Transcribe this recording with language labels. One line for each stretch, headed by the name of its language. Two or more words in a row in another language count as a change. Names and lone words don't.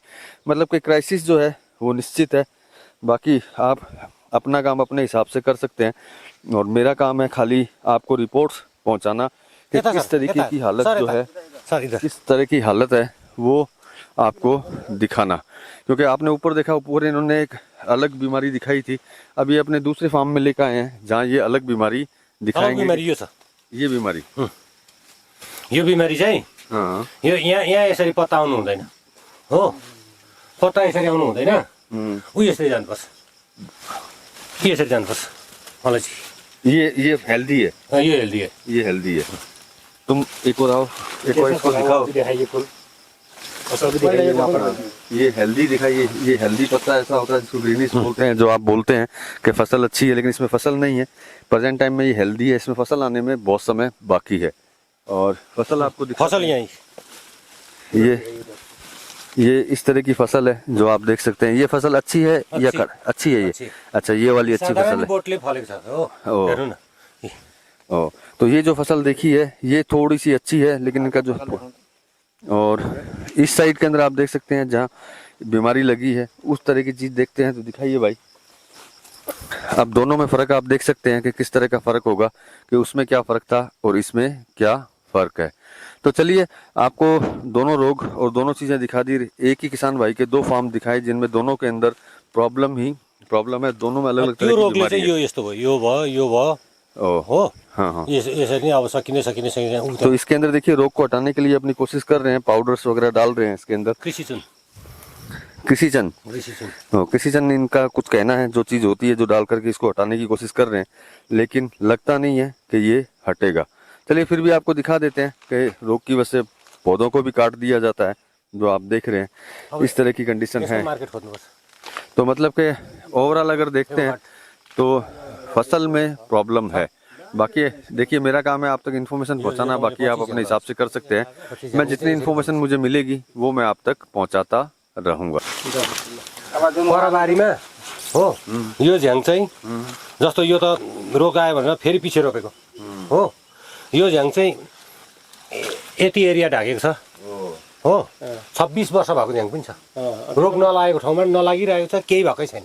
Hindi: मतलब कि क्राइसिस जो है वो निश्चित है। बाकी आप अपना काम अपने हिसाब से कर सकते हैं, और मेरा काम है खाली आपको रिपोर्ट्स पहुंचाना कि किस तरीके की हालत जो है, किस तरह की हालत है वो आपको दिखाना। क्योंकि आपने ऊपर देखा, ऊपर इन्होंने एक अलग बीमारी दिखाई थी, अब ये अपने दूसरे फार्म में लेकर आए हैं जहाँ ये अलग बीमारी दिखाएंगे। ये बीमारी
Nepali: यो बिमारी चाहिँ यो यहाँ यसरी पत्ता आउनु हुँदैन हो, पत्ता यसरी आउनु हुँदैन, उ यसरी जानुपर्छ, यसरी जानुपर्छ। मलाई चाहिँ
Hindi: ये हेल्दी है, यो हेल्दी है, ये हेल्दी है। तुम एक और आओ, एक और इसको दिखाओ, दिखाइए फूल, ये हेल्दी दिखाइए। ये हेल्दी पत्ता ऐसा होता है जिसको ग्रीनिश बोलते हैं, जो आप बोलते हैं कि फसल अच्छी है लेकिन इसमें फसल नहीं है।
English: present time
Hindi: में ये हेल्दी है, इसमें फसल आने में बहुत समय बाकी है। और फसल आपको फसल यही ये इस तरह की फसल है जो आप देख सकते हैं। ये फसल अच्छी है या अच्छी है ये? अच्छा, ये वाली अच्छी फसल है।
Nepali: बोटले फलेको छ हो, हेर्नु न।
Hindi: ओ, तो ये जो फसल देखी है ये थोड़ी सी अच्छी है, लेकिन इनका जो, और इस साइड के अंदर आप देख सकते हैं जहाँ बीमारी लगी है उस तरह की चीज देखते हैं। तो दिखाइए भाई, अब दोनों में फर्क आप देख सकते हैं कि किस तरह का फर्क होगा, कि उसमें क्या फर्क था और इसमें क्या फर्क है। तो चलिए, आपको दोनों रोग और दोनों चीजें दिखा दी। एक ही किसान भाई के 2 फार्म दिखाए जिनमें दोनों के अंदर प्रॉब्लम है, दोनों में अलग अलग तरह की बीमारी है।
Nepali: यो यस्तो भयो, यो भयो हो। हाँ। यसरी नै अब सकिने।
Hindi: तो इसके अंदर देखिए, रोग को हटाने के लिए अपनी कोशिश कर रहे हैं, पाउडर्स वगैरह डाल रहे हैं इसके अंदर। कृषिचन इनका कुछ कहना है, जो चीज होती है जो डाल करके इसको हटाने की कोशिश कर रहे हैं, लेकिन लगता नहीं है कि ये हटेगा। चलिए फिर भी आपको दिखा देते हैं कि रोग की वजह से पौधों को भी काट दिया जाता है, जो आप देख रहे हैं इस तरह की कंडीशन है। तो मतलब कि ओवरऑल अगर देखते हैं तो फसल में प्रॉब्लम है। बाकी देखिए, मेरा काम है आप तक इन्फॉर्मेशन पहुंचाना, बाकी आप अपने हिसाब से कर सकते हैं। मैं जितनी इन्फॉर्मेशन मुझे मिलेगी वो मैं आप तक पहुंचाता रहूंगा।
Nepali: परबारीमा हो यो झ्याङ चाहिँ जस्तो यो त रोग आयो भनेर फेरि पछि रोपेको हो। यो झ्याङ चाहिँ यति एरिया ढाकेको छ हो। 26 वर्ष भएको झ्याङ पनि छ, रोग नलागेको ठाउँमा नलागिरहेको छ, केही भएकै छैन।